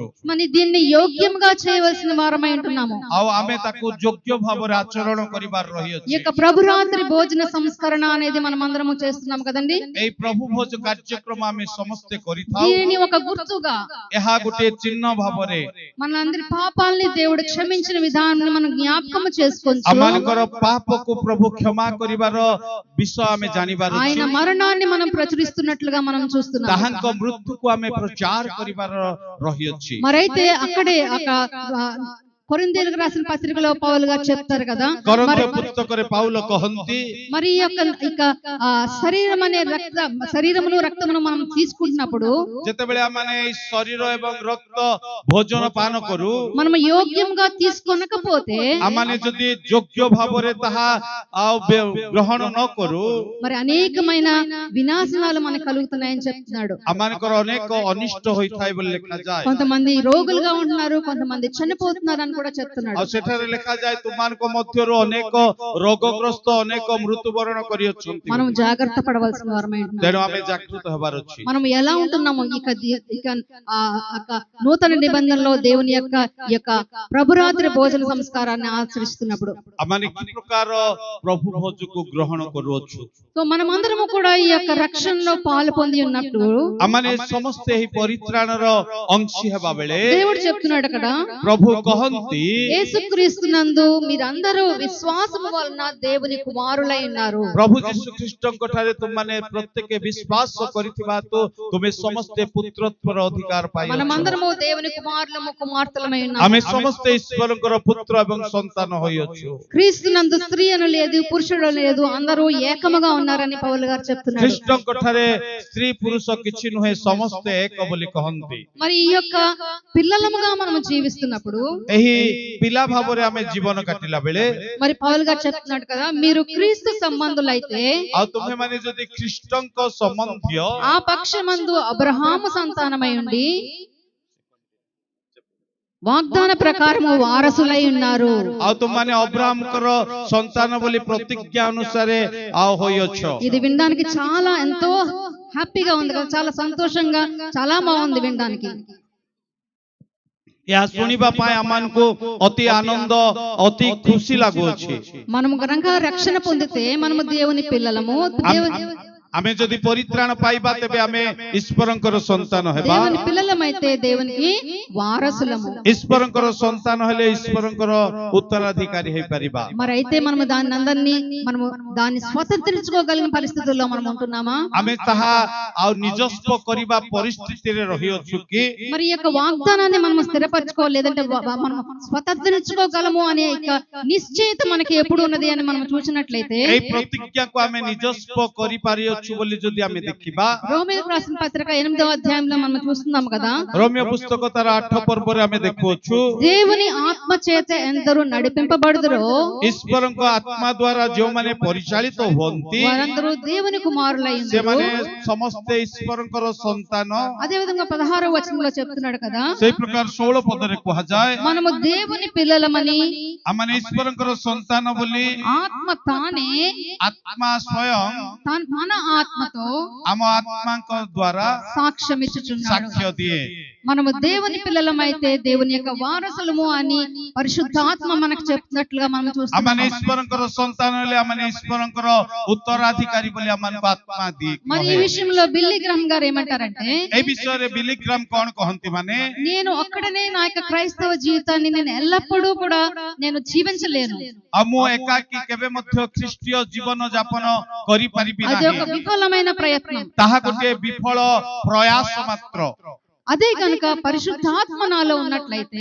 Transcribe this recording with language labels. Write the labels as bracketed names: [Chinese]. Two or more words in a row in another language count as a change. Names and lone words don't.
[Telugu] మరి దీన్ని యోగ్యంగా చేయవలసిన వారమై ఉంటున్నాము. [Odia] ଆଉ ଆମେ ତାକୁ ଯୋଗ୍ୟ ଭାବରେ ଆଚରଣ କରିବାର [Telugu] ఈ [Odia] ରହିଅଛି [Telugu] యొక్క ప్రభురాత్రి భోజన సంస్కరణ అనేది మనం అందరము చేస్తున్నాం కదండి. [Odia] ଏଇ ପ୍ରଭୁ ଭୋଜ କାର୍ଯ୍ୟକ୍ରମ ଆମେ ସମସ୍ତେ କରିଥାଉ [Telugu] దీనిని ఒక గుర్తుగా [Odia] ଏହା ଗୋଟିଏ ଚିହ୍ନ ଭାବରେ [Telugu] మనందరి పాపాలని దేవుడు క్షమించిన విధానాన్ని మనం జ్ఞాపకం చేసుకొని [Odia] ଆମମାନଙ୍କର ପାପକୁ ପ୍ରଭୁ କ୍ଷମା କରିବାର ବିଷୟ ଆମେ ଜାଣିବାର [Telugu] ఆయన [Odia] ଅଛି [Telugu] మరణాన్ని మనం ప్రచురిస్తున్నట్లుగా మనం చూస్తున్నాం. [Odia] ତାହାଙ୍କ ମୃତ୍ୟୁକୁ ଆମେ ପ୍ରଚାର କରିବାର ରହିଅଛି [Telugu] మరైతే అక్కడే కొరింథీయులకు రాసిన పత్రికలో పౌలు గారు చెప్తారు కదా, [Odia] కొరింథీ పుస్తకରେ ପାଉଲ କହନ୍ତି [Telugu] మరి ఈ యొక్క శరీరం అనే శరీరమును రక్తమును మనం తీసుకుంటున్నప్పుడు [Odia] ଯେତେବେଳେ ଆମେ ଏହି ଶରୀର ଏବଂ ରକ୍ତ ଭୋଜନ ପାନ କରୁ [Telugu] మనం యోగ్యంగా తీసుకొనకపోతే [Odia] ଆମେ ଯଦି ଯୋଗ୍ୟ ଭାବରେ ତାହା ଗ୍ରହଣ ନ କରୁ [Telugu] మరి అనేకమైన వినాశనాలు మనకు కలుగుతున్నాయని చెప్తున్నాడు. [Odia] ଆମମାନଙ୍କର ଅନେକ ଅନିଷ୍ଟ ହୋଇଥାଏ ବୋଲି ଲେଖାଯାଏ। [Telugu] కొంతమంది రోగులుగా ఉంటున్నారు, కొంతమంది చనిపోతున్నారు అని కూడా చెప్తున్నాడు. [Odia] ଆଉ ସେଠାରେ ଲେଖାଯାଏ ତୁମମାନଙ୍କ ମଧ୍ୟରୁ ଅନେକ ରୋଗଗ୍ରସ୍ତ ଅନେକ ମୃତ୍ୟୁବରଣ କରିଅଛନ୍ତି। [Telugu] మనం జాగ్రత్త పడవలసిన వారమై ఉంటున్నాం. [Odia] ତେଣୁ ଆମେ ଜାଗୃତ ହେବାର ଅଛି। [Telugu] మనం ఎలా ఉంటున్నాము నూతన నిబంధనలో దేవుని యొక్క ప్రభురాత్రి భోజన సంస్కారాన్ని ఆచరిస్తున్నప్పుడు [Odia] ଆମମାନେ କି ପ୍ରକାର ପ୍ରଭୁ ଭୋଜକୁ ଗ୍ରହଣ କରୁଅଛୁ। [Telugu] సో మనమందరము కూడా ఈ యొక్క రక్షణలో పాలు పొంది ఉన్నప్పుడు [Odia] ଆମମାନେ ସମସ୍ତେ ଏହି ପରିତ୍ରାଣର ଅଂଶୀ ହେବା ବେଳେ [Telugu] దేవుడు చెప్తున్నాడు అక్కడ, [Odia] ପ୍ରଭୁ କହନ୍ତି [Telugu] యేసుక్రీస్తునందు మీరందరూ విశ్వాసము వలన దేవుని కుమారులై ఉన్నారు. [Odia] ପ୍ରଭୁ ଯୀଶୁ ଖ୍ରୀଷ୍ଟଙ୍କ ଠାରେ ତୁମମାନେ ପ୍ରତ୍ୟେକ ବିଶ୍ୱାସ କରିଥିବା ହେତୁ ତୁମେ ସମସ୍ତେ ପୁତ୍ରତ୍ୱର ଅଧିକାର ପାଇଅଛ। [Telugu] మనమందరము దేవుని కుమారులము కుమార్తెలమై ఉన్నాము. [Odia] ଆମେ ସମସ୍ତେ ଈଶ୍ୱରଙ୍କର ପୁତ୍ର ଏବଂ ସନ୍ତାନ ହୋଇଅଛୁ। [Telugu] క్రీస్తునందు స్త్రీ అని లేదు, పురుషుడు లేదు, అందరూ ఏకముగా ఉన్నారని పౌలు గారు చెప్తున్నారు. [Odia] ଖ୍ରୀଷ୍ଟଙ୍କ ଠାରେ ସ୍ତ୍ରୀ ପୁରୁଷ କିଛି ନୁହେଁ, ସମସ୍ତେ ଏକ ବୋଲି କହନ୍ତି। [Telugu] మరి ఈ యొక్క పిల్లలముగా మనం జీవిస్తున్నప్పుడు [Odia] ଏହି ପିଲା ଭାବରେ ଆମେ ଜୀବନ କାଟିଲା ବେଳେ [Telugu] మరి పౌలు గారు చెప్తున్నాడు కదా, మీరు క్రీస్తు సంబంధులైతే [Odia] ଆଉ ତୁମେମାନେ ଯଦି ଖ୍ରୀଷ୍ଟଙ୍କ ସମ୍ବନ୍ଧୀୟ [Telugu] ఆ పక్షమందు అబ్రహాము సంతానమై ఉండి వాగ్దాన ప్రకారము వారసులై ఉన్నారు. [Odia] ଆଉ ତୁମମାନେ ଅବ୍ରାହମଙ୍କର ସନ୍ତାନ ବୋଲି ପ୍ରତିଜ୍ଞା ଅନୁସାରେ ଆଉ ହୋଇଅଛ। [Telugu] ఇది వినడానికి చాలా ఎంతో హ్యాపీగా ఉంది కదా, చాలా సంతోషంగా, చాలా బాగుంది వినడానికి. [Odia] ଏହା ଶୁଣିବା ପାଇଁ ଆମମାନଙ୍କୁ ଅତି ଆନନ୍ଦ ଅତି ଖୁସି ଲାଗୁଅଛି। [Telugu] మనము గనక రక్షణ పొందితే మనము దేవుని పిల్లలము, [Odia] ଆମେ ଯଦି ପରିତ୍ରାଣ ପାଇବା ତେବେ ଆମେ ଈଶ୍ୱରଙ୍କର ସନ୍ତାନ ହେବା। [Telugu] దేవుని పిల్లలమైతే దేవునికి వారసులము. [Odia] ଈଶ୍ୱରଙ୍କର ସନ୍ତାନ ହେଲେ ଈଶ୍ୱରଙ୍କର ఉత్తరాధికారి ହେଇପାରିବା। [Telugu] మరి అయితే మనము దాన్ని స్వతంత్రించుకోగలిగిన పరిస్థితుల్లో మనం ఉంటున్నామా? [Odia] ଆମେ ତାହା ଆଉ ନିଜସ୍ୱ କରିବା ପରିସ୍ଥିତିରେ ରହିଅଛୁ କି? [Telugu] మరి ఈ యొక్క వాగ్దానాన్ని మనం స్థిరపరచుకోలేదంటే మనం స్వతంత్రించుకోగలము అనే నిశ్చయిత మనకి ఎప్పుడు ఉన్నది అని మనం చూసినట్లయితే [Odia] এই ପ୍ରତିଜ୍ଞାକୁ ଆମେ ନିଜସ୍ୱ କରିପାରିଅଛୁ ବୋଲି ଯଦି ଆମେ ଦେଖିବା, [Telugu] రోమీయులకు రాసిన పత్రిక 8వ అధ్యాయంలో మనం చూస్తున్నాం కదా, [Odia] రోమియో పుస్తକ ତାର 8 ପର୍ବରେ ଆମେ ଦେଖୁଅଛୁ, [Telugu] దేవుని ఆత్మ చేత ఎందరూ నడిపింపబడుదురో [Odia] ଈଶ୍ୱରଙ୍କ ଆତ୍ମା ଦ୍ୱାରା ଯେଉଁମାନେ ପରିଚାଳିତ ହୁଅନ୍ତି [Telugu] వారందరూ దేవుని కుమారులై ఉన్నారు. [Odia] ସେମାନେ ସମସ୍ତେ ଈଶ୍ୱରଙ୍କର ସନ୍ତାନ। [Telugu] అదే విధంగా 16వ వచనంలో చెప్తున్నాడు కదా, [Odia] ସେଇ ପ୍ରକାର 16 ପଦରେ କୁହାଯାଏ, [Telugu] మనము దేవుని పిల్లలమని [Odia] ଆମମାନେ ଈଶ୍ୱରଙ୍କର ସନ୍ତାନ ବୋଲି [Telugu] ఆత్మ తానే [Odia] ଆତ୍ମା ସ୍ୱୟଂ [Telugu] మన ఆత్మతో [Odia] ଆମ ଆତ୍ମାଙ୍କ ଦ୍ୱାରା [Telugu] సాక్ష్యం ఇచ్చుచున్నాడు. [Odia] ସାକ୍ଷ୍ୟ ଦିଏ। [Telugu] మనము దేవుని పిల్లలమైతే దేవుని యొక్క వారసులము అని పరిశుద్ధాత్మ మనకు చెప్తున్నట్లుగా మనం చూస్తున్నాం. [Odia] ଆମମାନେ ଈଶ୍ୱରଙ୍କର ସନ୍ତାନ ହେଲେ ଆମମାନେ ଈଶ୍ୱରଙ୍କର ଉତ୍ତରାଧିକାରୀ ବୋଲି ଆମମାନଙ୍କୁ ଆତ୍ମା ଦିଏ। [Telugu] మరి ఈ విషయంలో బిల్లీ గ్రహం గారు ఏమంటారంటే, [Odia] এই ବିଷୟରେ ବିଲି ଗ୍ରାମ କଣ କହନ୍ତି ମାନେ [Telugu] నేను ఒక్కడనే నా యొక్క క్రైస్తవ జీవితాన్ని నేను ఎల్లప్పుడూ కూడా నేను జీవించలేను. [Odia] ଆଉ ମୁଁ ଏକାକୀ କେବେ ମଧ୍ୟ ଖ୍ରୀଷ୍ଟୀୟ ଜୀବନ ଯାପନ କରିପାରିବି [Telugu] అది ఒక [Odia] ନାହିଁ। [Telugu] విఫలమైన ప్రయత్నం. [Odia] ତାହା ଗୋଟିଏ ବିଫଳ ପ୍ରୟାସ ମାତ୍ର। [Telugu] అదే కనుక పరిశుద్ధాత్మ నాలో ఉన్నట్లయితే